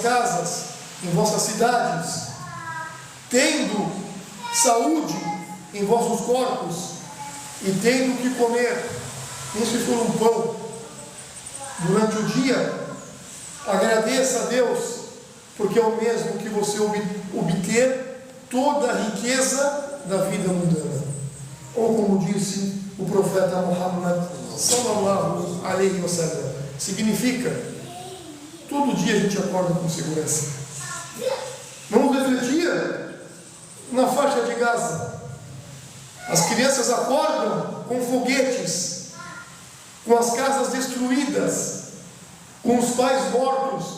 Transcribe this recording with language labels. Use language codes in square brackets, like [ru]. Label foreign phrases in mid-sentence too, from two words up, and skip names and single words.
[pt] casas, em vossas cidades, tendo saúde em vossos corpos e tendo o que comer, nem se for um pão, durante o dia, agradeça a Deus, porque é o mesmo que você obter toda a riqueza da vida mundana. Ou como disse o profeta Muhammad [ar] صلى الله عليه وسلم, [pt] significa: todo dia a gente acorda com segurança. Vamos refletir na faixa de Gaza. As crianças acordam com foguetes, com as casas destruídas, com os pais mortos.